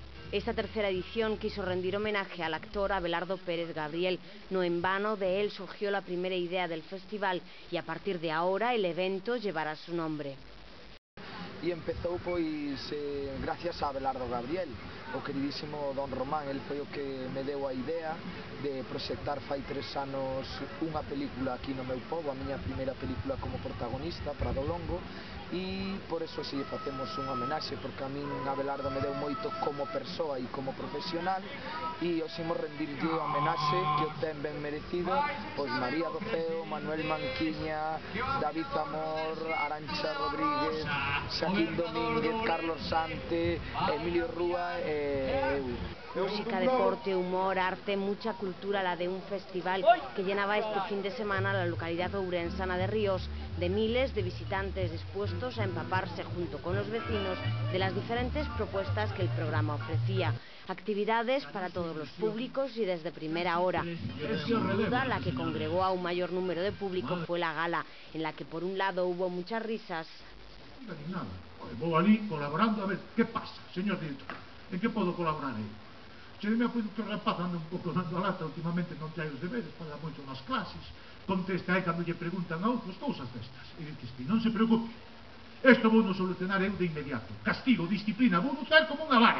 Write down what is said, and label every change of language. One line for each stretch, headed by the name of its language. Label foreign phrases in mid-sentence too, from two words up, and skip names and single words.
Spanish: Esta tercera edición quiso rendir homenaje al actor Abelardo Pérez Gabriel. No en vano, de él surgió la primera idea del festival y a partir de ahora el evento llevará su nombre.
Galician: E empezou pois gracias a Abelardo Gabriel, o queridísimo Don Román. El foi o que me deu a idea de proxectar fai 3 anos unha película aquí no meu pobo, a miña primeira película como protagonista, Prado Longo, e por eso si facemos unha homenaxe, porque a min Abelardo me deu moito como persoa e como profesional, e oximos rendirlle a homenaxe que o ten ben merecido pois María do Ceo, Manuel Manquiña, David Zamor, Arantxa Rodríguez, Xaquín Domínguez, Carlos Sante, Emilio Rúa e eu.
Spanish: Música, deporte, humor, arte, mucha cultura la de un festival que llenaba este fin de semana la localidad ourensana de Ríos, de miles de visitantes dispuestos a empaparse junto con los vecinos de las diferentes propuestas que el programa ofrecía. Actividades para todos los públicos y desde primera hora. Pero sin duda la que congregó a un mayor número de público fue la gala, en la que por un lado hubo muchas risas.
Galician: Vou ali colaborando, a ver, que pasa, señor director? En que podo colaborar aí? Se me apoio que o rapaz anda un pouco dando a lata, últimamente non trae os deberes, paga moito nas clases, contesta cando lle preguntan a outros cousas destas, e dices que non se preocupe, isto vou non solucionar eu de inmediato, castigo, disciplina, vou notar como unha vara.